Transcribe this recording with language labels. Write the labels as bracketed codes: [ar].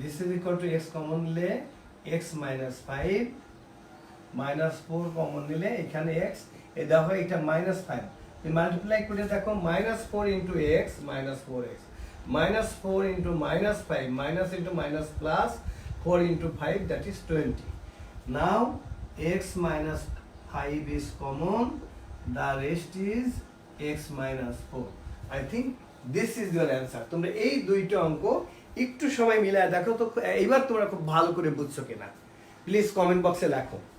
[en] this is equal to [bn] x common নিলে x minus 5 minus 4 common নিলে এখানে x, এ দেখো এটা মাইনাস 5 মাল্টিপ্লাই করে দেখো minus 4 into x minus 4x minus 4 into minus 5 minus into minus plus 4 [en] into 5 that is 20. Now x minus 5 is common, the rest is x minus 4. I think this is your answer. [bn] তোমরা এই দুইটা অঙ্ক একটু সময় মিলায় দেখো তো এইবার তোমরা খুব ভালো করে বুঝছো কিনা, প্লিজ কমেন্ট বক্সে লেখো।